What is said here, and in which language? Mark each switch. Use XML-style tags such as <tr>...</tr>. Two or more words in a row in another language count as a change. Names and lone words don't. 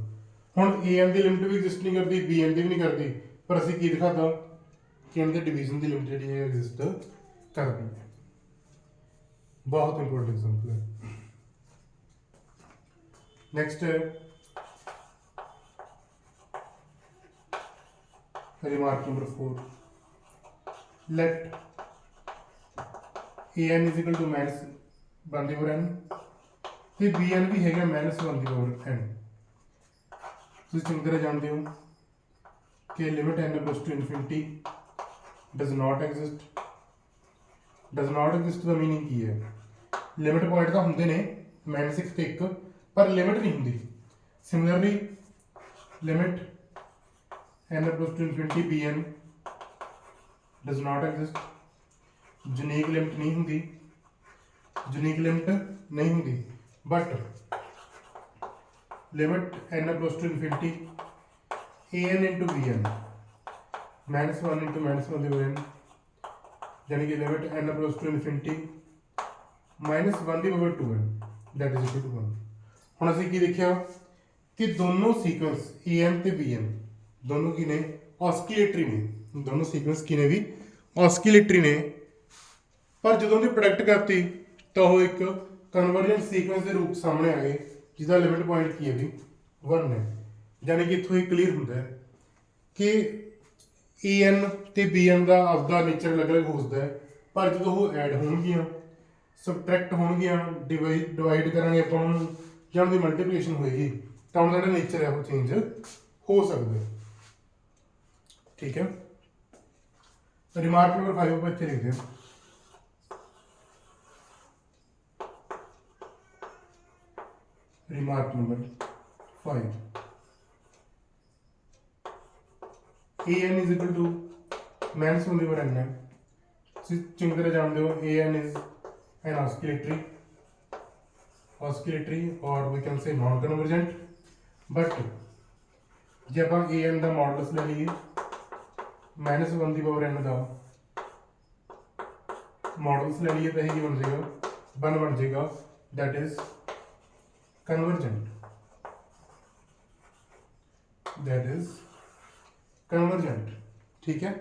<pa>ਹੁਣ an ਦੀ ਲਿਮਿਟ ਵੀ ਐਗਜ਼ਿਸਟ ਨਹੀਂ ਕਰਦੀ, bn ਦੀ ਵੀ ਨਹੀਂ ਕਰਦੀ, ਪਰ ਅਸੀਂ ਕੀ ਦਿਖਾਤਾ ਕਿ n ਦੇ ਡਿਵੀਜ਼ਨ ਦੀ ਲਿਮਿਟ ਜਿਹੜੀ ਹੈ ਐਗਜ਼ਿਸਟ ਕਰਦੀ ਹੈ। ਬਹੁਤ</pa> <en>important example</en> <pa>ਹੈ। ਨੈਕਸਟ ਹੈ</pa> <en>remark number</en> <pa>4, let an = -1/n ਤੇ bn ਵੀ ਹੈਗਾ -1 ਦੀ ਪਾਵਰ n। ਤੁਸੀਂ ਚੰਗੀ ਤਰ੍ਹਾਂ ਜਾਣਦੇ ਹੋ ਕਿ ਲਿਮਿਟ</pa> <en>n goes to infinity does not exist। does not exist</en> <pa>ਦਾ ਮੀਨਿੰਗ ਕੀ ਹੈ?</pa> <en>limit point</en> <pa>ਤਾਂ ਹੁੰਦੇ ਨੇ -1 ਤੇ 1, ਪਰ ਲਿਮਿਟ ਨਹੀਂ ਹੁੰਦੀ।</pa> <en>similarly limit n goes to infinity bn does not exist। unique limit</en> <pa>ਨਹੀਂ ਹੁੰਦੀ,</pa> <en>unique limit</en> <pa>ਨਹੀਂ ਹੁੰਦੀ,</pa> <en>but limit n goes to infinity an into bn -1 into -1</en> <pa>ਦੀ n,</pa> <hi>यानी कि</hi> <en>limit n goes to infinity -1</en> <pa>ਦੀ ਪਾਵਰ 2n</pa> <en>that is equal to 1।</en> <pa>ਹੁਣ ਅਸੀਂ ਕੀ ਦੇਖਿਆ ਕਿ ਦੋਨੋਂ ਸੀਕੁਐਂਸ an ਤੇ bn ਦੋਨੋਂ ਕੀ ਨੇ? ऑस्किलेटरी ਨੇ। ਦੋਨੋਂ ਸੀਕੁਐਂਸ ਕੀ ਨੇ ਵੀ? ऑस्किलेटरी ने। पर ਜਦੋਂ ਦੀ ਪ੍ਰੋਡਕਟ ਕਰਤੀ ਤਾਂ ਉਹ ਇੱਕ ਕਨਵਰਜੈਂਟ ਸੀਕੁਐਂਸ ਦੇ ਰੂਪ ਸਾਹਮਣੇ ਆ ਗਏ ਜਿਹਦਾ ਲਿਮਿਟ ਪੁਆਇੰਟ ਕੀ ਹੈ ਵੀ 1 ਹੈ। ਯਾਨੀ ਕਿ ਇੱਥੋਂ ਹੀ ਕਲੀਅਰ ਹੁੰਦਾ ਹੈ ਕਿ an ਤੇ bn ਦਾ ਆਪਦਾ ਨੇਚਰ ਅਲੱਗ-ਅਲੱਗ ਹੋ ਸਕਦਾ ਹੈ, ਪਰ ਜਦੋਂ ਉਹ ਐਡ ਹੋਣਗੀਆਂ, ਸਬਟਰੈਕਟ ਹੋਣਗੀਆਂ, ਡਿਵਾਈਡ ਕਰਾਂਗੇ ਆਪਾਂ ਉਹਨੂੰ ਜਾਂ ਉਹਦੀ ਮਲਟੀਪਲੀਕੇਸ਼ਨ ਹੋਏਗੀ ਤਾਂ ਉਹਨਾਂ ਦਾ ਨੇਚਰ ਹੈ ਉਹ ਚੇਂਜ ਹੋ ਸਕਦਾ ਹੈ। ਠੀਕ ਹੈ। ਰਿਮਾਰਕ ਨੰਬਰ 5 ਆਪਾਂ ਇੱਥੇ ਲਿਖਦੇ ਹਾਂ।</pa> <en>remark number 5 an is equal to -1 over n है।</en> <hi>चंगी तरह जानते हो</hi> <en>an is an oscillatory or we can say non convergent, but</en> <hi>जब हम an का मॉडुलस ले लीए -1 की पावर n का मॉडुलस ले लीए तो यही बन जाएगा 1 बन जाएगा,</hi> <en>that is convergent. that is convergent.</en> <hi>ठीक है।</hi>